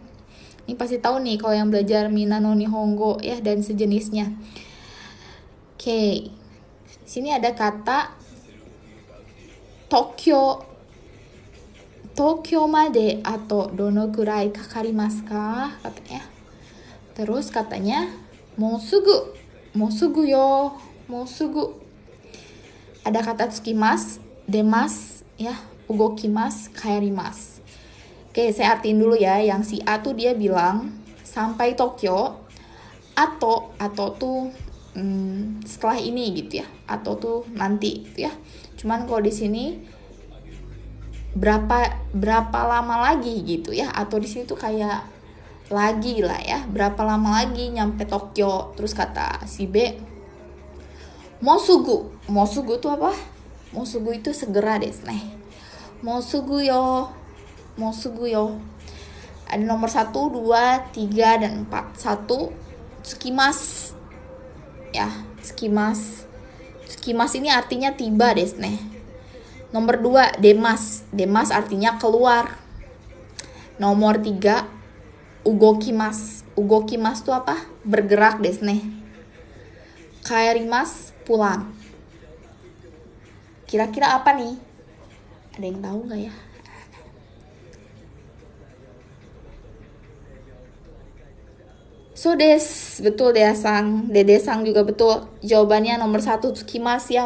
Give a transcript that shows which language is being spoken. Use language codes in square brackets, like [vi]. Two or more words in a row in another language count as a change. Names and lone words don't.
[id] Ini pasti tahu nih kalau yang belajar Mina no Nihongo ya dan sejenisnya. Oke. Sini ada kata [ja] 東京まであとどのくらいかかりますか [id] katanya. Terus katanya [ja] もうすぐよ. [id] Mosugu. Ada kata [ja] 着きます、出ます [id] ya, [ja] 動きます、帰ります. [id] Oke, saya artiin dulu ya. Yang si A tuh dia bilang sampai Tokyo, atau tuh setelah ini gitu ya, atau tuh nanti gitu ya. Cuman kalau di sini berapa lama lagi gitu ya, atau di sini tuh kayak lagi lah ya, berapa lama lagi nyampe Tokyo. Terus kata si B, mosugu tuh apa? Mosugu itu segera [ja] ですね. もうすぐよ. [id] Ada nomor 1, 2, 3, dan 4. 1, tsukimasu ya, tsukimasu ini artinya tiba [ja] ですね. [id] Nomor 2, demas artinya keluar. Nomor 3, ugokimasu itu apa? Bergerak [ja] ですね. [id] Kaerimasu, pulang. Kira-kira apa nih? Ada yang tahu nggak ya? [ja] そうです, [id] betul deasang. Dedesang juga betul. Jawabannya nomor 1, tsukimasu ya.